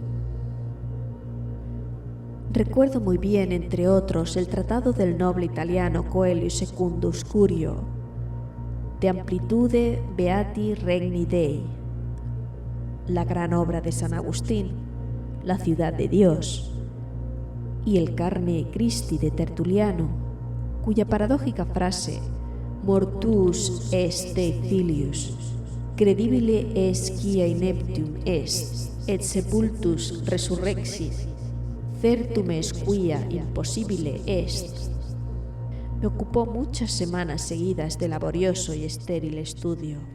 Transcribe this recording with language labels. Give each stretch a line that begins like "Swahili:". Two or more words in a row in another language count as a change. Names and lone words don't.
Spanish: Recuerdo muy bien, entre otros, el tratado del noble italiano Coelho Secundus Curio, De Amplitude Beati Regni Dei, la gran obra de San Agustín, La ciudad de Dios, y el Carne Christi de Tertuliano, cuya paradójica frase
Latin: Mortuus est Dei filius, credibile est quia ineptum est, et sepultus resurrexit, certum est quia impossibile est,
Spanish: me ocupó muchas semanas seguidas de laborioso y estéril estudio.